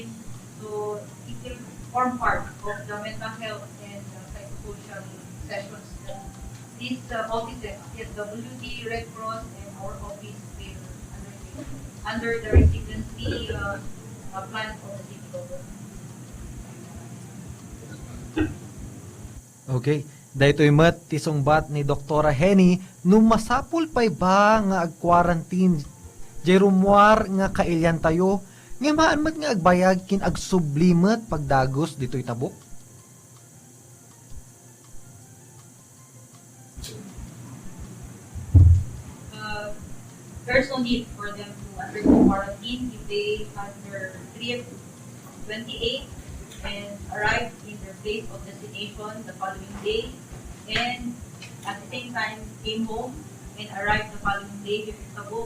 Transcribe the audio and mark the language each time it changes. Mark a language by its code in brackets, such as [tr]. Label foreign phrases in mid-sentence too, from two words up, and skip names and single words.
[en] So it will form part of the mental health and psychosocial sessions. These offices, CSWD, Red Cross, and our office will undertake under the residency plan of the city government. [ilo] Okay, daytoy met ti sungbat ni Doktora Henny nung masapul pay ba nga ag-quarantine jerumwar nga kailyan tayo nga maan met nga agbayag kin agsublimet pagdagos ditoy Tabuk. [en] There's no need for them to undergo quarantine if they had their trip 28 and arrived in their place of destination the following day, and at the same time came home and arrived the following day here in Tabuk.